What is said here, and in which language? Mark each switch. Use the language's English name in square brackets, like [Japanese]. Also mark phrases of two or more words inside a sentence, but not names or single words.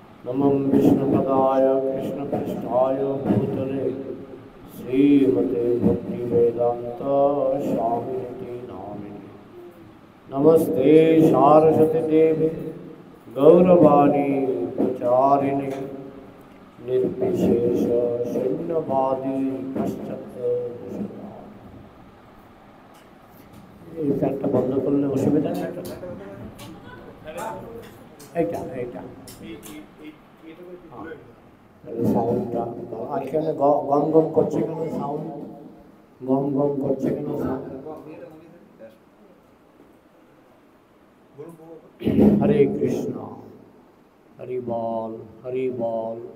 [Sanskrit] नमं विष्णुपदाय कृष्णपृष्ठाय भूतले श्रीमते भक्तिवेदान्त स्वामिनिति नामिने। नमस्ते सारस्वती देवी गौरवाणी प्रचारिणे निर्विशेष शून्यवादी पश्चात्। [Bangla] এই ফ্যানটা বন্ধ করলে অসুবিধা নেই। এইটা এইটা সাউন্ডটা আর কেন গম গম করছে কেন? সাউন্ড গম গম করছে কেন? হরে কৃষ্ণ, হরি বল, হরি বল।